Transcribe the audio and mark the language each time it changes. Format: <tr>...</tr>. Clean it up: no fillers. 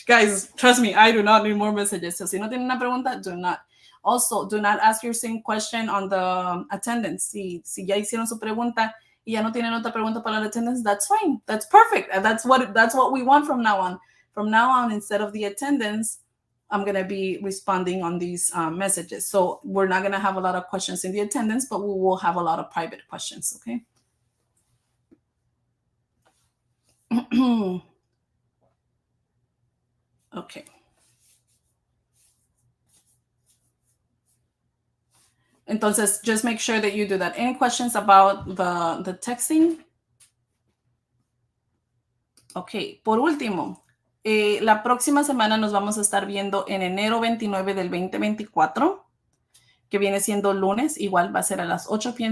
<en>Guys, trust me, I do not need more messages. So</en> <es>si no tienen una pregunta,</es> <en>do not. Also, do not ask your same question on the attendance.</en> <es>Si ya hicieron su pregunta y ya no tienen otra pregunta para la attendance,</es> <en>that's fine. That's perfect. That's what we want from now on. From now on, instead of the attendance, I'm going to be responding on these messages. So we're not going to have a lot of questions in the attendance, but we will have a lot of private questions, okay? Okay. Entonces, just make sure that you do that. Any questions about the texting?</en> <es>Ok, por último, la próxima semana nos vamos a estar viendo en enero 29 del 2024, que viene siendo lunes, igual va a ser a las 8 p.m.</es>